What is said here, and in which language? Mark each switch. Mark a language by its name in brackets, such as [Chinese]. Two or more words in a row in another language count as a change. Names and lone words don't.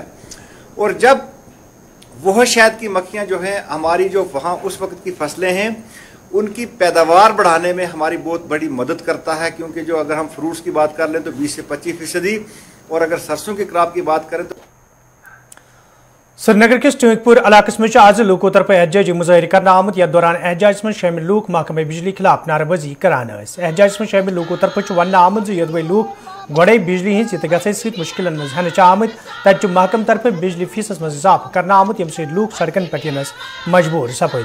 [Hindi] और जब वह शहद की मक्खियाँ जो हैं हमारी जो वहाँ उस वक्त की फसलें हैं उनकी पैदावार बढ़ाने में हमारी बहुत बड़ी मदद करता है, क्योंकि जो अगर हम फ्रूट्स की बात कर लें तो 20 से 25% और अगर सरसों की क्रॉप की बात करें तो [Kashmiri] श्रीनगर किस ट्यूंकपुर इलाकस में आज लूकों तरफ एहतजाजी मुजाहिर करना आमद। यथ दौरान एहतजाज में शामिल लूक महकमे बिजली खिलाफ नारेबाजी करान। एहतजाज में शामिल लूकों तरफ वन आमद यदि लूक गोड़े बिजली हज ये मुश्किल हेन आमद तत महकम तरफ बिजली फीसस मज इजाफा करना आमद यम सद लूक सड़कन पे मजबूर सपद।